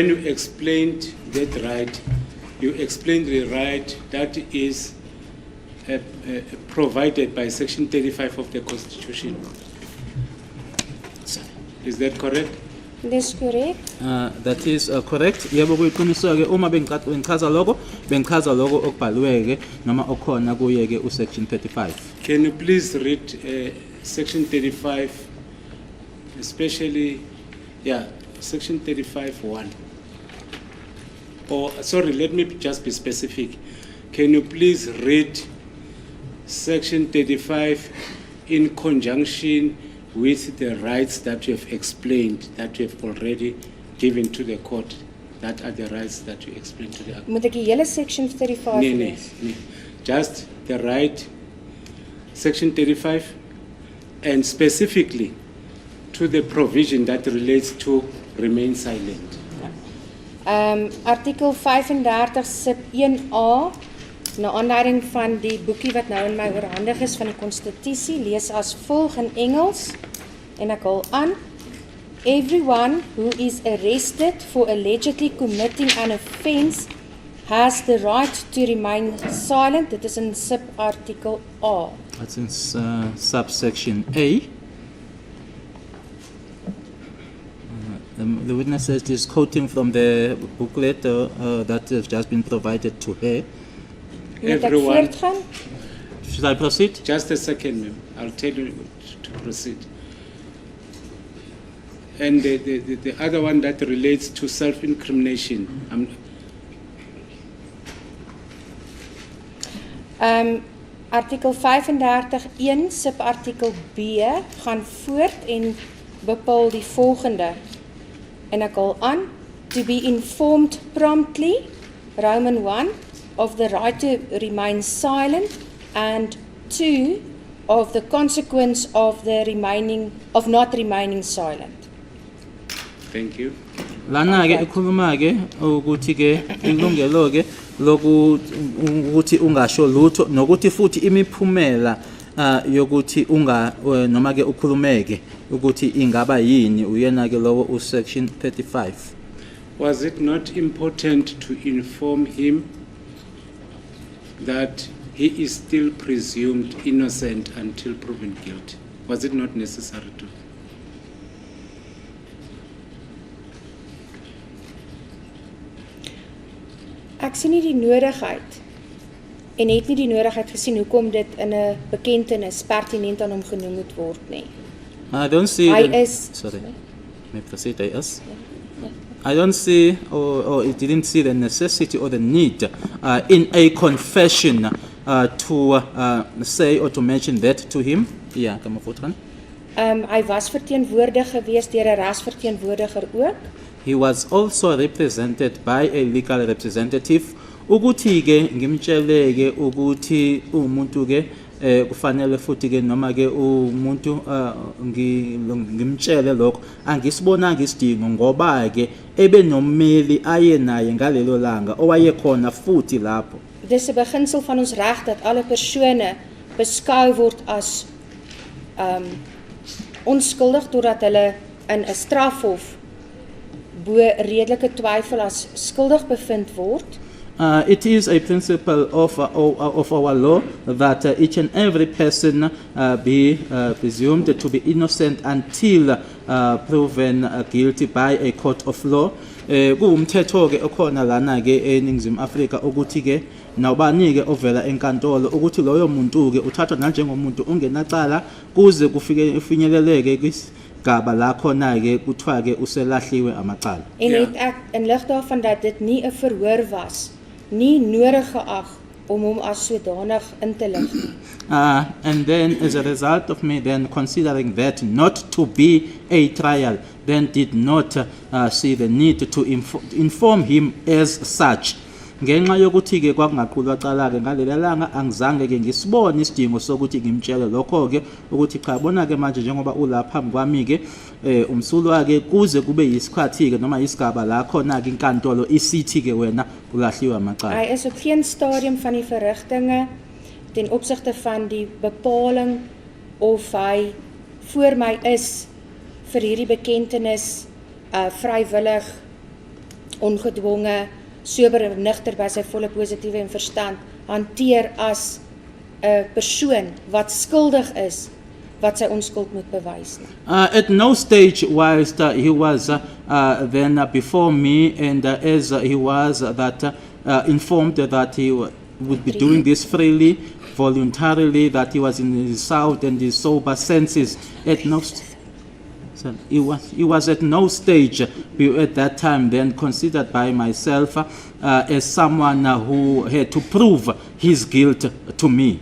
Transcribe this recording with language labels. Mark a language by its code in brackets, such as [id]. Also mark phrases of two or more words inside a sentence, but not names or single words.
[en] you explained that right, you explained the right that is provided by Section 35 of the Constitution. Is that correct? [af] Dis korrek. [en] That is correct. [zu] Yebo kuyiqiniso ke uma bengichaza lokho okubhaliwe ke noma okhona kuye ke usection 35. [en] Can you please read Section 35, especially, Section 35(1). Or, sorry, let me just be specific. Can you please read Section 35 in conjunction with the rights that you have explained, that you have already given to the court? That are the rights that you explained to the court. [af] Moet ek die hele section 35 Nee. lees? [en] Just the right, Section 35, and specifically to the provision that relates to remain silent. [af] Artikel 35 sub 1A, na aanleiding van die boekie wat nou in my oorhandig is van die Konstitusie, lees as volg in Engels, en ek hul aan, [en] everyone who is arrested for allegedly committing an offence has the right to remain silent. [af] Dit is in subartikel A. [en] That's in subsection A. The witness says this quoting from the booklet that has just been provided to her. [af] Moet ek [en] Everyone, [af] voortgaan? [en] Should I proceed? just a second, ma'am. I'll tell you to proceed. And the other one that relates to self-incrimination. [af] Artikel 35(1) subartikel B gaan voort en bepaal die volgende. En ek hul aan, [en] to be informed promptly, Roman 1, of the right to remain silent, and 2, of the consequence of not remaining silent. Thank you. [zu] Lana ke ikhuluma ke ukuthi ke ilungelo ke lokuthi ungasho lutho nokuthi futhi imiphumela yokuthi noma ke ukhulumeke ukuthi ingaba yini uyena ke lowo usection 35. [en] Was it not important to inform him that he is still presumed innocent until proven guilty? Was it not necessary to? [af] Ek sien nie die nodigheid en het nie die nodigheid gesien hoekom dit in 'n bekentenis pertinent aan hom genoem moet word nie. [en] I don't see. [af] Hy is [en] Sorry. May I proceed? Yes. I don't see, or it didn't see the necessity or the need in a confession to say or to mention that to him. [af] Ja, kan maar voortgaan. Hy was verteenwoordig gewees deur 'n regsverteenwoordiger ook. [en] He was also represented by a legal representative. [zu] Ukuthi ke ngimtshele ke ukuthi umuntu ke kufanele futhi ke noma ke umuntu ngimtshele lokho angisibonanga isidingo ngoba ke ebenommeli aye naye ngalelo langa owayekhona futhi lapho. [af] Dis 'n beginsel van ons reg dat alle persone beskou word as onskuldig totdat hulle in 'n strafhof bo redelike twyfel as skuldig bevind word. [en] It is a principle of our law that each and every person be presumed to be innocent until proven guilty by a court of law. [zu] Kuwumthetho ke okhona lana ke eNingizimu Afrika ukuthi ke nawubani ke ovela enkantolo ukuthi loyo muntu ke uthathwa njengomuntu ongenacala kuze kufike ufinyeleleke kwisigaba la khona ke kuthiwa ke uselahliwe amacala. [af] En het ek in lig daarvan dat dit nie 'n verhoor was, nie nodig geag om hom as sodanig in te lig nie. [en] And then as a result of me then considering that not to be a trial, then did not see the need to inform him as such. [zu] Ngenxa yokuthi ke kwakungaqulwa cala ke ngaleli langa angizange ke ngisibone isidingo sokuthi ngimtshele lokho ke ukuthi cha bona ke manje njengoba ulapha phambi kwami ke umsulu wake kuze kube yisikhathi ke noma isigaba la khona ke inkantolo isithi ke wena ulahliwe amacala. [af] Hy is op geen stadium van die verrigtinge ten opsigte van die bepaling of hy voor my is vir hierdie bekentenis vrywillig, ongedwonge, sober en nugter by sy volle positiewe en verstand hanteer as 'n persoon wat skuldig is wat sy onskuld moet bewys nie. [en] At no stage whilst he was then before me and as he was that informed that he would be doing this freely, voluntarily, that he was in his sound and his sober senses. At no he was at no stage at that time then considered by myself as someone who had to prove his guilt to me.